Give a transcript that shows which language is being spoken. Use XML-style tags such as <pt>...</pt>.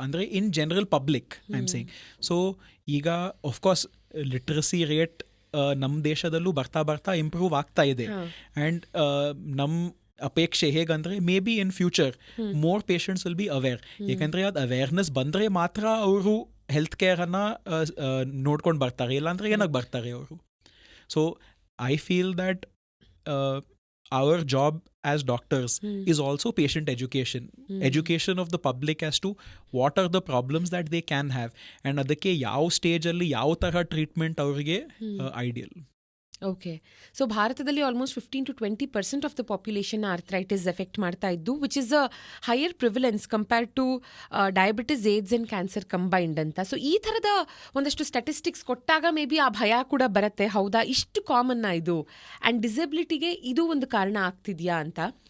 <kn>ಅಂದರೆ</kn> <en>In general public I am saying.</en> <kn>So ಈಗ of course literacy rate ನಮ್ಮ ದೇಶದಲ್ಲೂ ಬರ್ತಾ ಬರ್ತಾ ಇಂಪ್ರೂವ್ ಆಗ್ತಾ ಇದೆ.</kn> <en>and</en> <kn>ನಮ್ಮ ಅಪೇಕ್ಷೆ ಹೇಗಂದ್ರೆ</kn> <en>May be in future more patients will be aware.</en> <kn>ಏಕೆಂದರೆ ಅದು ಅವೇರ್ನೆಸ್ ಬಂದರೆ ಮಾತ್ರ ಅವರು ಹೆಲ್ತ್ ಕೇರನ್ನು ನೋಡ್ಕೊಂಡು ಬರ್ತಾರೆ, ಇಲ್ಲಾಂದರೆ ಏನಕ್ಕೆ ಬರ್ತಾರೆ ಅವರು.</kn> <en>So I feel that our job as doctors is also patient education. Education of the public as to what are the problems that they can have, and</en> <kn>ಅದಕ್ಕೆ ಯಾವ ಸ್ಟೇಜಲ್ಲಿ ಯಾವ ಥರ ಟ್ರೀಟ್ಮೆಂಟ್ ಅವರಿಗೆ ಐಡಿಯಲ್.</kn> <en>okay, so ಭಾರತದಲ್ಲಿ almost 15 to 20% of the population arthritis</en> <kn>effect ಮಾಡ್ತಾ ಇದ್ದು,</kn> <en>Which is a higher prevalence compare to diabetes, AIDS and cancer combined ಅಂತ.</en> <kn>ಸೊ ಈ ಥರದ ಒಂದಷ್ಟು ಸ್ಟ್ಯಾಟಿಸ್ಟಿಕ್ಸ್ ಕೊಟ್ಟಾಗ ಮೇ ಬಿ ಆ ಭಯ ಕೂಡ ಬರುತ್ತೆ, ಹೌದಾ ಇಷ್ಟು ಕಾಮನ್ನ ಇದು, ಆ್ಯಂಡ್ ಡಿಸಬಿಲಿಟಿಗೆ ಇದು ಒಂದು ಕಾರಣ ಆಗ್ತಿದೆಯಾ ಅಂತ.</kn>